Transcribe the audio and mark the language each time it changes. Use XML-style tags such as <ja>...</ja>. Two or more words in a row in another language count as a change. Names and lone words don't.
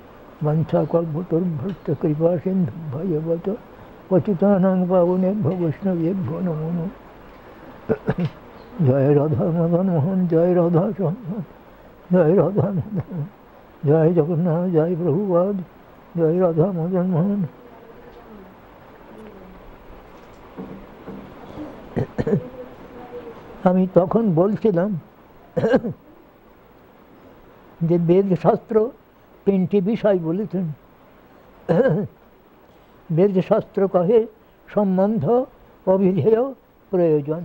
<sa>वंशाकल्पतरुभ्यश्च कृपा सिन्धुभ्येव च पतितानां पावनेभ्यो वैष्णवेभ्यो नमो नमः। जय राधा मदन मोहन, जय राधा चंदन, जय राधा मदन, जय जगन्नाथ, जय प्रभुपाद, जय राधा मदन मोहन।</sa> <bn>আমি তখন বলছিলাম যে বেদশাস্ত্র তিনটি বিষয় বলেছেন। বেদশাস্ত্র কহে সম্বন্ধ, অভিধেয়, প্রয়োজন।</bn>